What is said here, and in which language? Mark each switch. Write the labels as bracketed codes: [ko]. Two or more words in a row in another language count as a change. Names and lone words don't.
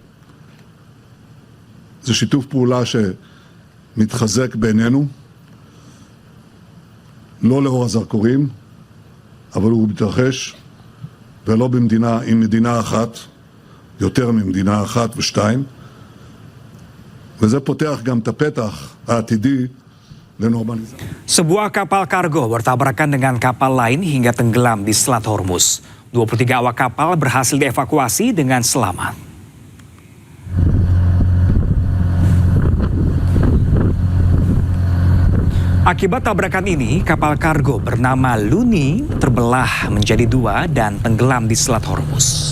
[he] זה שיתוף פעולה שמתחזק בינינו, לא לאור הזרקורים, אבל הוא מתרחש, ולא עם מדינה אחת, יותר ממדינה אחת ושתיים, וזה פותח גם את הפתח העתידי לנורמליזציה. [id] Sebuah kapal kargo bertabrakan dengan kapal lain hingga tenggelam di Selat Hormuz. 23 awak kapal berhasil dievakuasi dengan selamat. Akibat tabrakan ini, kapal kargo bernama Luni terbelah menjadi dua dan tenggelam di Selat Hormuz.